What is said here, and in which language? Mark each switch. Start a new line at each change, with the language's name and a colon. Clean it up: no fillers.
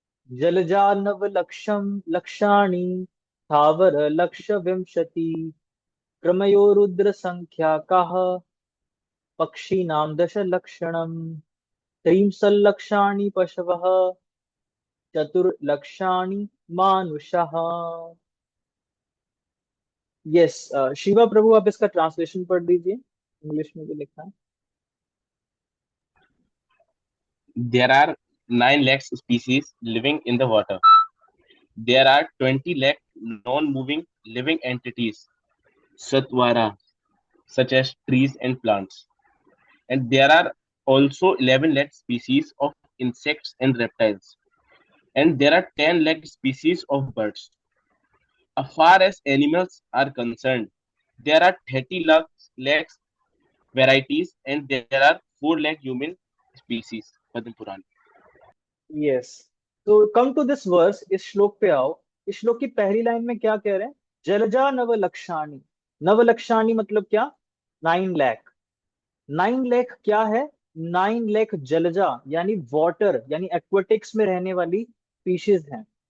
Sanskrit: जलजानव लक्षम लक्षाणि स्थावर लक्ष विंशति क्रमयो रुद्र संख्या काह पक्षीणां दश लक्षणम त्रिंशल्लक्षाणि पशवः चतुर्लक्षाणि मानुषः।
Hindi: यस, शिवा प्रभु आप इसका ट्रांसलेशन पढ़ दीजिए, इंग्लिश में जो लिखा है।
English: There are 9 lakh species living in the water. There are 20 lakh non-moving living entities, satvara, such as trees and plants. And there are also 11 lakh species of insects and reptiles. And there are 10 lakh species of birds. As far as animals are concerned, there are 30 lakh varieties and there are 4 lakh human species. Padma Puran.
Hindi: Yes, तो
English: come to this verse,
Hindi: इस श्लोक पे आओ। इस श्लोक की पहली line में क्या कह रहे हैं?
Sanskrit: जलजा नवलक्षाणी। नवलक्षाणी
Hindi: मतलब क्या? 9 लाख। 9 लाख क्या है? 9 लाख जलजा यानी वाटर यानी एक्वेटिक्स में रहने वाली स्पीशीज हैं।